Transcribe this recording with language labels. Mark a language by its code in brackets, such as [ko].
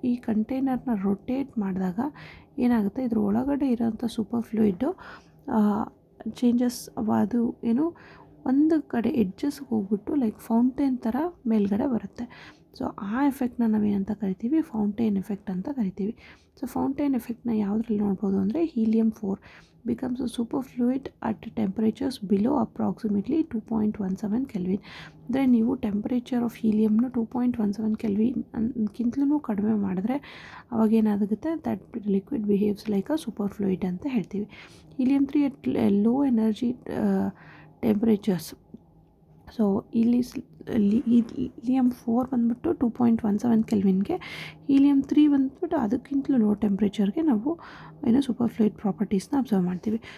[kn] ಈ ಕಂಟೈನರ್ನ ರೊಟೇಟ್ ಮಾಡಿದಾಗ ಏನಾಗುತ್ತೆ, ಇದ್ರ ಒಳಗಡೆ ಇರೋಂಥ ಸೂಪರ್ ಫ್ಲೂಯಿಡ್ಡು ಚೇಂಜಸ್ ಅದು ಏನು ಒಂದು ಕಡೆ ಎಡ್ಜಸ್ಗೆ ಹೋಗ್ಬಿಟ್ಟು ಲೈಕ್ ಫೌಂಟೇನ್ ಥರ ಮೇಲ್ಗಡೆ ಬರುತ್ತೆ. ಸೊ ಆ ಎಫೆಕ್ಟ್ನ ನಾವೇನಂತ ಕರಿತೀವಿ, ಫೌಂಟೇನ್ ಎಫೆಕ್ಟ್ ಅಂತ ಕರಿತೀವಿ. ಸೊ ಫೌಂಟೇನ್ ಎಫೆಕ್ಟ್ನ ಯಾವುದ್ರಲ್ಲಿ ನೋಡ್ಬೋದು ಅಂದರೆ [en] helium-4 becomes a superfluid at temperatures below approximately 2.17 kelvin. [kn] ಅಂದರೆ ನೀವು ಟೆಂಪರೇಚರ್ ಆಫ್ ಹೀಲಿಯಮ್ನ 2.17 ಕೆಲ್ವಿನ್ಗಿಂತಲೂ ಕಡಿಮೆ ಮಾಡಿದ್ರೆ ಅವಾಗೇನಾಗುತ್ತೆ, [en] that liquid behaves like a superfluid [kn] ಅಂತ ಹೇಳ್ತೀವಿ. [en] helium-3 at low energy temperatures. [kn] So ಇಲ್ಲಿ helium-4 ಬಂದ್ಬಿಟ್ಟು 2.17 ಕೆಲ್ವಿನ್ಗೆ, helium-3 ಬಂದ್ಬಿಟ್ಟು ಅದಕ್ಕಿಂತಲೂ ಲೋ ಟೆಂಪ್ರೇಚರ್ಗೆ ನಾವು ಸೂಪರ್ ಫ್ಲೂಯಿಡ್ ಪ್ರಾಪರ್ಟೀಸ್ನ ಅಬ್ಸರ್ವ್ ಮಾಡ್ತೀವಿ.